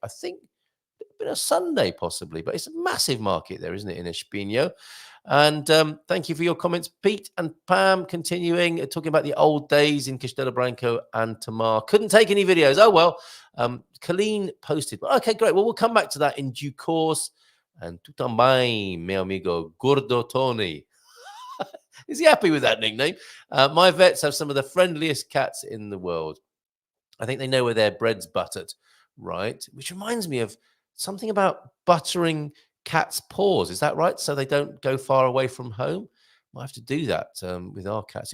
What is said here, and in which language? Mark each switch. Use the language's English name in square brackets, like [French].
[English] I think it's been a Sunday possibly, but it's a massive market there, isn't it, in Espinho? And thank you for your comments, Pete and Pam. Continuing talking about the old days in Castelo Branco and Tamar. Couldn't take any videos. Oh well. Colleen posted. Okay, great. Well, we'll come back to that in due course. And [Portuguese] tu também, meu amigo Gordo Tony. [English] Is he happy with that nickname? My vets have some of the friendliest cats in the world. I think they know where their bread's buttered, right? Which reminds me of something about buttering cats' paws. Is that right? So they don't go far away from home? Might have to do that with our cats.